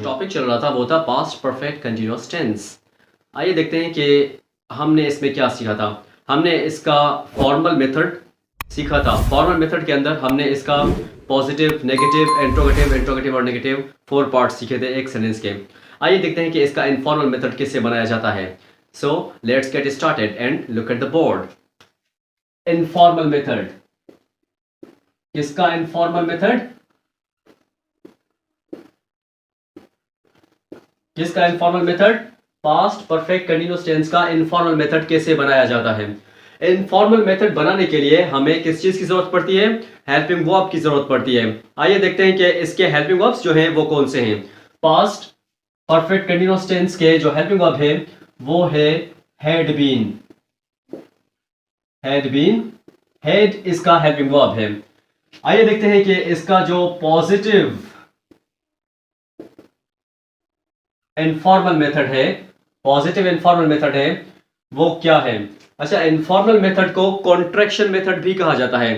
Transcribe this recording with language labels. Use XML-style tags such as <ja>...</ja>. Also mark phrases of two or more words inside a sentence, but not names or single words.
<hi>जो टॉपिक चल रहा था वो था</hi> <en>past perfect continuous tense.</en> <hi>आइए देखते हैं कि हमने इसमें क्या सीखा था। हमने इसका</hi> <en>formal method</en> <hi>सीखा था।</hi> <en>formal method</en> <hi>के अंदर हमने इसका</hi> <en>positive, negative, interrogative</en> <hi>और नेगेटिव 4 पार्ट सीखे थे एक सेंटेंस के। आइए देखते हैं कि इसका</hi> <en>informal method</en> <hi>कैसे बनाया जाता है।</hi> <en>So let's get started and look at the board. Informal method.</en> <hi>किसका</hi> <en>informal method?</en> <hi>किसका</hi> <en>informal method? Past perfect continuous tense</en> <hi>का</hi> <en>informal method</en> <hi>कैसे बनाया जाता है?</hi> <en>Informal method</en> <hi>बनाने के लिए हमें किस चीज की जरूरत पड़ती है?</hi> <en>Helping verb</en> <hi>की जरूरत पड़ती है। आइए देखते हैं कि इसके</hi> <en>helping verbs</en> <hi>जो हैं वो कौन से हैं।</hi> <en>Past perfect continuous tense</en> <hi>के जो</hi> <en>helping verb</en> <hi>है वो है</hi> <en>had been.</en> <hi>Had इसका</hi> <en>helping verb</en> <hi>है। आइए देखते हैं कि इसका जो</hi> <en>positive informal method</en> <hi>है वो क्या है? अच्छा,</hi> <en>informal method</en> <hi>को</hi> <en>contraction method</en> <hi>भी कहा जाता है।</hi>